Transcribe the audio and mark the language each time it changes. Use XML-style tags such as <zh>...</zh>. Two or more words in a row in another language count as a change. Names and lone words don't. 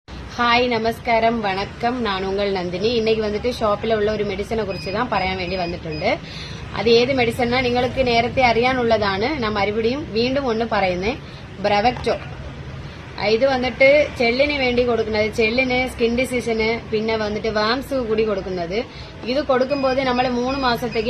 <ta>ஹாய் நமஸ்காரம் வணக்கம் நான் உங்கள் நந்தினி இன்னைக்கு வந்துட்டு ஷாப்பில் உள்ள ஒரு மெடிசனை குறித்து தான்</ta> <ml>പറയാൻ വേണ്ടി വന്നിട്ടുണ്ട് അത് ഏത് മെഡിസിനാ നിങ്ങൾക്ക് നേരത്തെ അറിയാനുള്ളതാണ് ഞാൻ മറുപടിയും വീണ്ടും ഒന്ന് പറയുന്നേ ബ്രവക്ടോ ഇത് വന്നിട്ട് ചെള്ളിന് വേണ്ടി കൊടുക്കുന്നത് ചെള്ളിന് സ്കിൻ ഡിസീസിന് പിന്നെ വന്നിട്ട് വാംസ് കൂടി കൊടുക്കുന്നത് ഇത് കൊടുക്കുമ്പോൾ നമ്മൾ 3 മാസത്തേക്ക്</ml>